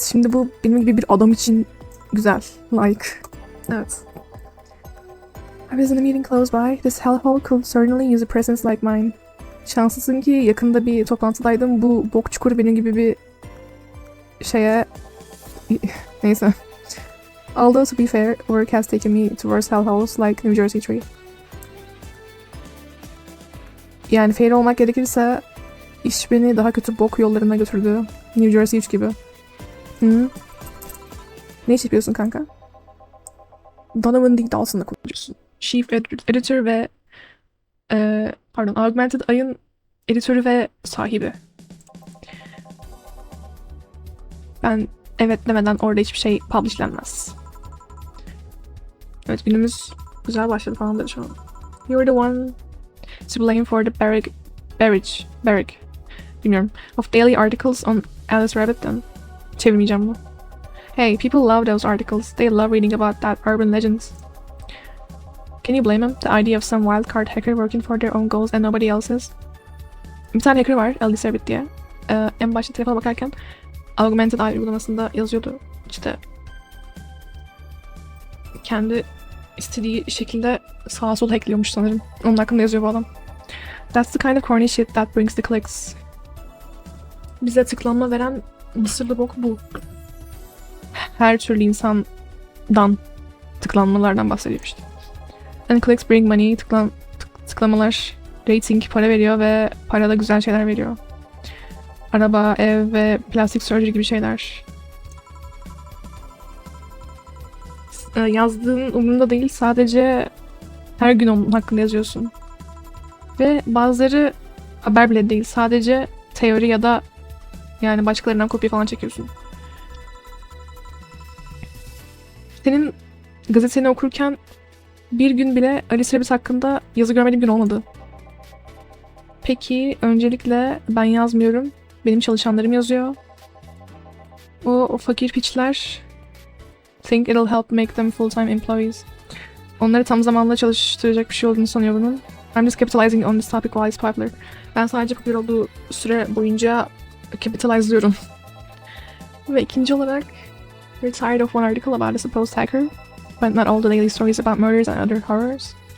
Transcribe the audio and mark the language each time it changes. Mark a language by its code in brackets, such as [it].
[tr] Şimdi bu benim gibi bir adam için güzel. Like. Evet. [en] I was in a meeting close by. This hellhole could certainly use a presence like mine. [tr] Şanslısın ki yakında bir toplantıdaydım. Bu bok çukuru benim gibi bir şeye... Neyse. [en] Although to be fair, work has taken me towards hellholes like New Jersey Tree. [tr] Yani fair olmak gerekirse iş beni daha kötü bok yollarına götürdü. New Jersey 3 gibi. Hı. Ne iş yapıyorsun kanka? Donovan D. Dawson'la konuşuyorsun. Chief Editor ve Augmented Ay'ın editörü ve sahibi. Ben evet demeden orada hiçbir şey publishlenmez. Evet, günümüz güzel başladı falandır şu an. [en] You're the one to blame for the barrage, [tr] bilmiyorum, [en] of daily articles on Alice Rabbit'ten. [tr] Çevirmeyeceğim bunu. [en] Hey, people love those articles. They love reading about that urban legends. Can you blame them? The idea of some wildcard hacker working for their own goals and nobody else's. [tr] Bir tane hacker var, Alice Rabbit diye. En başta telefona bakarken Augmented Eye uygulamasında yazıyordu. İşte kendi istediği şekilde sağa sola hackliyormuş sanırım. Onun hakkında yazıyor bu adam. [en] That's the kind of corny shit that brings the clicks. [tr] Bize tıklanma veren mısırlı bok bu. Her türlü insandan tıklanmalardan bahsediyor işte. [en] And clicks bring money. [tr] Tıklamalar rating, para veriyor ve para da güzel şeyler veriyor. Araba, ev ve plastik surgery gibi şeyler. Yazdığın umurunda değil, sadece her gün onun hakkında yazıyorsun. Ve bazıları haber bile değil, sadece teori ya da yani başkalarından kopya falan çekiyorsun. Senin gazeteni okurken bir gün bile Alice Rabbit hakkında yazı görmediğim gün olmadı. Peki, öncelikle ben yazmıyorum. Benim çalışanlarım yazıyor. O fakir piçler [en] think it'll help make them full-time employees. [tr] Onları tam zamanlı çalıştıracak bir şey olduğunu sanıyor bunun. [en] I'm just capitalizing on this topic while it's popular. [tr] Ben sadece popüler olduğu süre boyunca capitalize'lıyorum. Ve ikinci olarak, [en] we're tired of one article about a supposed hacker, but not all the daily stories about murders and other horrors.